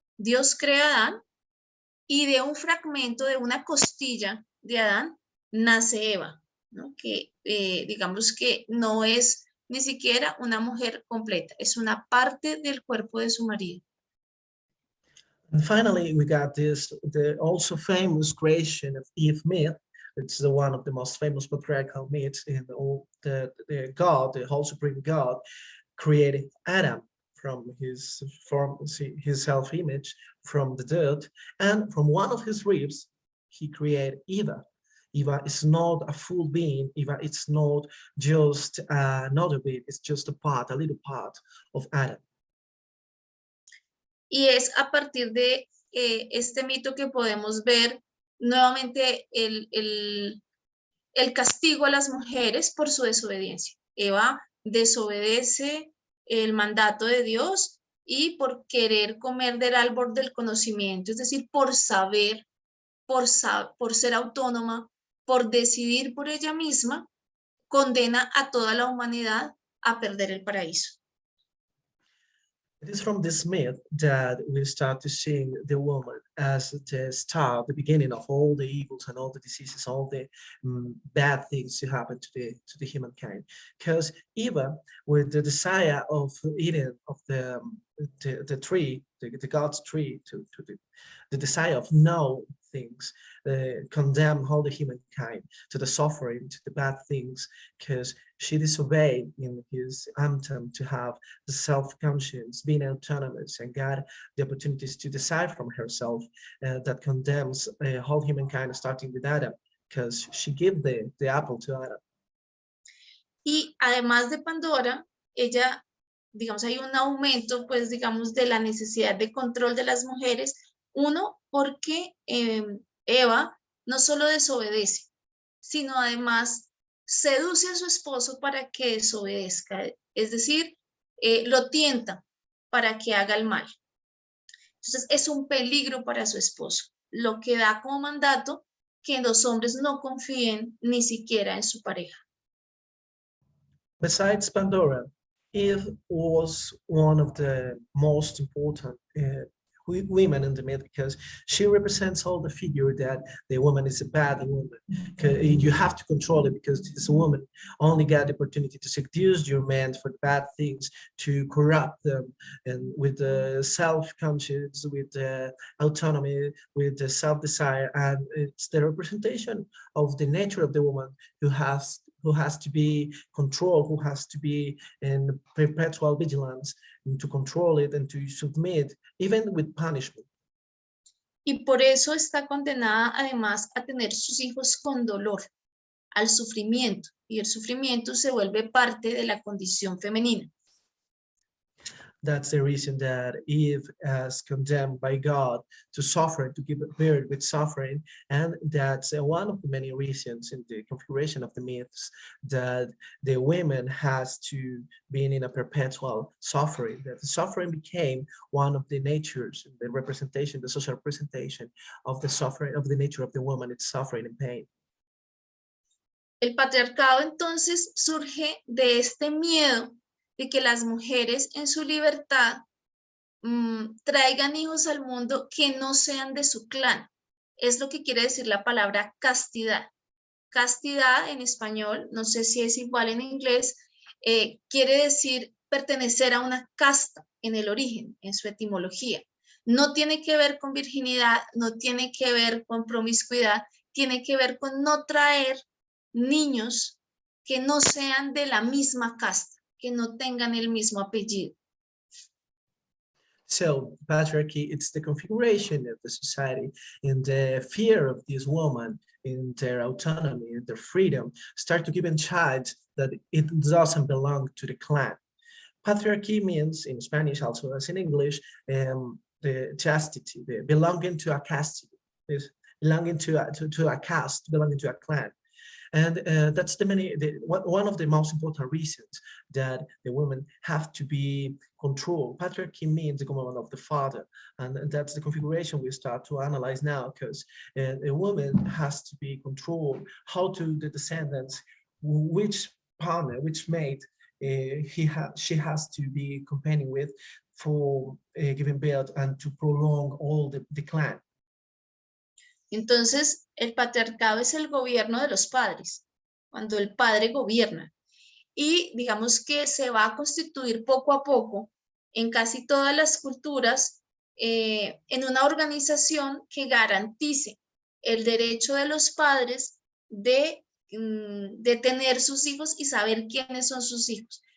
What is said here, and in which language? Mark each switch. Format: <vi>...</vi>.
<es>Dios crea a Adán y de un fragmento, de una costilla de Adán, nace Eva, ¿no? Que digamos que no es ni siquiera una mujer completa, es una parte del cuerpo de su marido.</es> <en>And finally, we got the also famous creation of Eve myth. It's one of the most famous patriarchal myths in all the God, the whole supreme God, created Adam from his self-image, from the dirt, and from one of his ribs, he created Eva. Eva is not a full being. Eva is not just another being. It's just a little part of Adam.</en> <es>Y es a partir de este mito que podemos ver nuevamente el castigo a las mujeres por su desobediencia. Eva desobedece el mandato de Dios y por querer comer del árbol del conocimiento, es decir, por saber, por ser autónoma, por decidir por ella misma, condena a toda la humanidad a perder el paraíso.</es> <en>It is from this myth that we start to see the woman as the start, the beginning of all the evils and all the diseases, all the bad things to happen to the humankind. Because Eva, with the desire of eating of the tree, the God's tree, the desire of no things, condemn all the humankind to the suffering, to the bad things, because she disobeyed in his attempt to have the self-conscience, being autonomous, and got the opportunities to decide from herself. That condemns whole humankind, starting with Adam, because she gave the apple to Adam.</en> <es>Y además de Pandora, ella, digamos, hay un aumento, pues, digamos, de la necesidad de control de las mujeres. Uno, porque Eva no solo desobedece, sino además seduce a su esposo para que desobedezca, es decir, lo tienta para que haga el mal. Entonces es un peligro para su esposo, lo que da como mandato que los hombres no confíen ni siquiera en su pareja.</es> <en>Besides Pandora, Eve was one of the most important women in the myth, because she represents all the figure that the woman is a bad woman. You have to control it, because this woman only got the opportunity to seduce your man for bad things, to corrupt them, and with the self-conscience, with the autonomy, with the self-desire, and it's the representation of the nature of the woman who has to be controlled, who has to be in perpetual vigilance, and to control it and to submit, even with punishment.</en> <es>Y por eso está condenada además a tener sus hijos con dolor, al sufrimiento, y el sufrimiento se vuelve parte de la condición femenina.</es> <en>That's the reason that Eve is condemned by God to suffer, to give birth with suffering. And that's one of the many reasons in the configuration of the myths that the women has to be in a perpetual suffering, that the suffering became one of the natures, the representation, the social representation of the suffering, of the nature of the woman, it's suffering and pain.</en> <es>El patriarcado entonces surge de este miedo de que las mujeres en su libertad traigan hijos al mundo que no sean de su clan. Es lo que quiere decir la palabra castidad. Castidad en español, no sé si es igual en inglés, quiere decir pertenecer a una casta en el origen, en su etimología. No tiene que ver con virginidad, no tiene que ver con promiscuidad, tiene que ver con no traer niños que no sean de la misma casta, que no tengan el mismo apellido.</es> <en>So patriarchy, it's the configuration of the society and the fear of this woman in their autonomy and their freedom start to give a child that it doesn't belong to the clan. Patriarchy means in Spanish also as in English, the chastity, the belonging to a caste, is belonging to a caste, belonging to a clan. And that's one of the most important reasons that the women have to be controlled. Patriarchy means the government of the father, and that's the configuration we start to analyze now, because a woman has to be controlled, how to the descendants, which partner, which mate she has to be companion with for giving birth and to prolong all the clan.</en> <es>Entonces, el patriarcado es el gobierno de los padres, cuando el padre gobierna. Y digamos que se va a constituir poco a poco en casi todas las culturas en una organización que garantice el derecho de los padres de tener sus hijos y saber quiénes son sus hijos.</es>